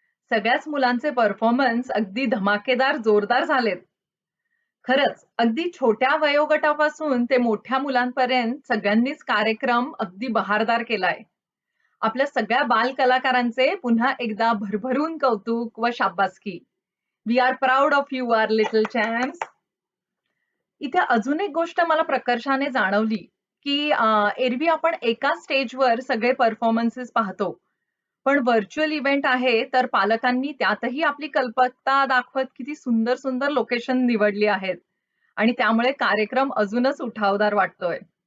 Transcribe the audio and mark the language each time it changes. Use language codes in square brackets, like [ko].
[mr] सगळ्याच मुलांचे परफॉर्मन्स अगदी धमाकेदार जोरदार झालेत. खरंच अगदी छोट्या वयोगटापासून ते मोठ्या मुलांपर्यंत सगळ्यांनीच कार्यक्रम अगदी बहारदार केलाय. आपल्या सगळ्या बाल कलाकारांचे पुन्हा एकदा भरभरून कौतुक व शाबासकी. [en] We are proud of you our little champs. [mr] इथे अजून एक गोष्ट मला प्रकर्षाने जाणवली की एरवी आपण एका स्टेजवर सगळे परफॉर्मन्सेस पाहतो, पण व्हर्च्युअल इव्हेंट आहे तर पालकांनी त्यातही आपली कल्पकता दाखवत किती सुंदर सुंदर लोकेशन निवडली आहेत आणि त्यामुळे कार्यक्रम अजूनच उठावदार वाटतोय.